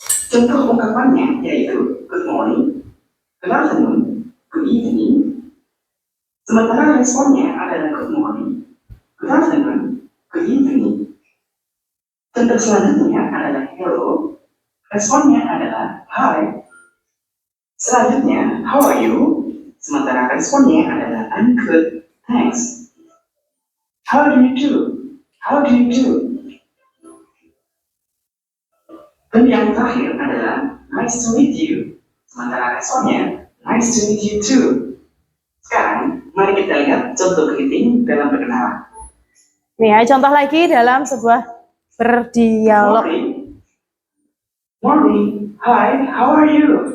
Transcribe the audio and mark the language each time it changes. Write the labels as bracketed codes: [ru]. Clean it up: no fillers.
[id] Contoh ungkapannya yaitu [en] good morning, good afternoon, good evening. [id] Sementara responnya adalah [en] good morning, good afternoon, good evening. [id] Contoh selanjutnya adalah hello, responnya adalah hi. Selanjutnya, [en] how are you? [id] Sementara responnya adalah [en] I'm good, thanks. How do you do? How do you do? [id] Dan yang terakhir adalah [en] nice to meet you. [id] Sementara responnya [en] nice to meet you too. [id] Sekarang, mari kita lihat contoh greeting dalam perkenalan. Nih ya, contoh lagi dalam sebuah berdialog. [en] Morning. Morning. Hi, how are you?